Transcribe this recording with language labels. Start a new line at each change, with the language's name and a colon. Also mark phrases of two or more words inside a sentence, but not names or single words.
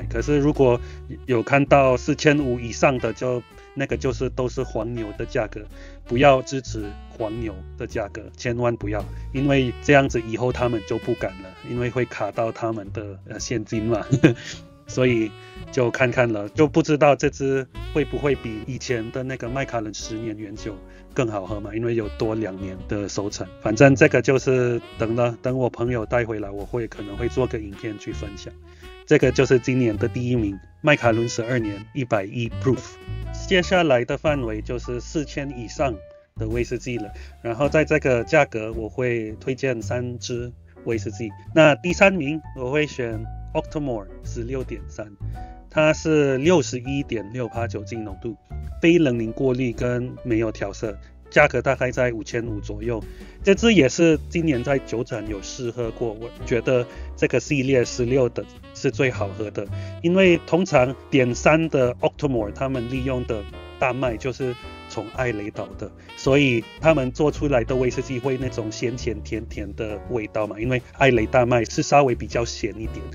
Chinese: 可是如果有看到4500以上的，就那個就是都是黃牛的價格，不要支持黃牛的價格，千萬不要，因為這樣子以後他們就不敢了，因為會卡到他們的現金嘛。所以就看看了，就不知道這支會不會比以前的那個麥卡倫10年原酒更好喝嘛，因為有多2年的收藏。反正這個就是等我朋友帶回來，我可能會做個影片去分享。這個就是今年的第1名，麥卡倫12年110 proof。接下來的範圍就是4000以上的威士忌了，然後在這個價格我會推薦3支威士忌。那第3名我會選 Octomore 16.3，它是 61.6% 酒精濃度，非冷凝過濾跟沒有調色，價格大概在5500左右。這支也是今年在酒展有試喝過，我覺得這個系列16的是最好喝的，因為通常點3的 Octomore 他們利用的大麥就是從艾雷島的，所以他們做出來的威士忌會那種鹹鹹甜甜的味道嘛，因為艾雷大麥是稍微比較鹹一點。